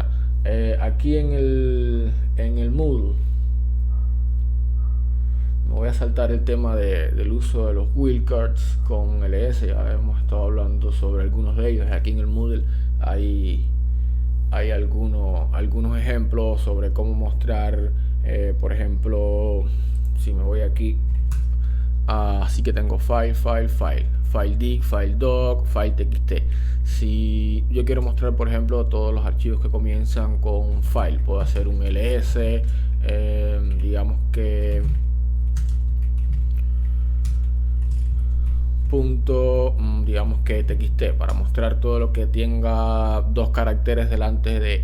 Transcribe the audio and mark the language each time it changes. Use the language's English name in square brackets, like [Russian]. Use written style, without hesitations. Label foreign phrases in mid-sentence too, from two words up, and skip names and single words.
[Spanish] Aquí en el Moodle me voy a saltar el tema del uso de los wildcards con LS. Ya hemos estado hablando sobre algunos de ellos. Aquí en el Moodle hay algunos ejemplos sobre cómo mostrar, por ejemplo, si me voy aquí, así que tengo file dig, file doc, file txt. Si yo quiero mostrar, por ejemplo, todos los archivos que comienzan con file, puedo hacer un ls, digamos que digamos que txt, para mostrar todo lo que tenga dos caracteres delante de